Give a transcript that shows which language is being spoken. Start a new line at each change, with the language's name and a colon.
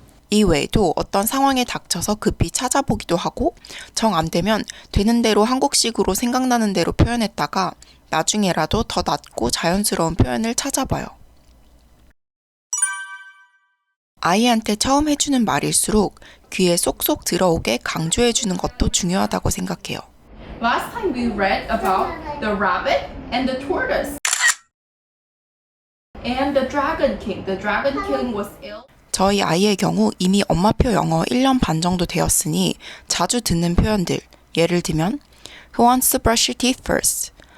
Korean: 이 외에도 어떤 상황에 닥쳐서 급히 찾아보기도 하고 정 안 되면 되는 대로 한국식으로 생각나는 대로 표현했다가 나중에라도 더 낫고 자연스러운 표현을 찾아봐요. 아이한테 처음 해주는 말일수록 귀에 쏙쏙 들어오게 강조해주는 것도 중요하다고 생각해요.
English: Last time we read about the rabbit and the tortoise. And the Dragon King. The Dragon King was ill.
Korean: 저희 아이의 경우 이미 엄마표 영어 1년 반 정도 되었으니 자주 듣는 표현들, 예를 들면
English: Who wants to brush your teeth first?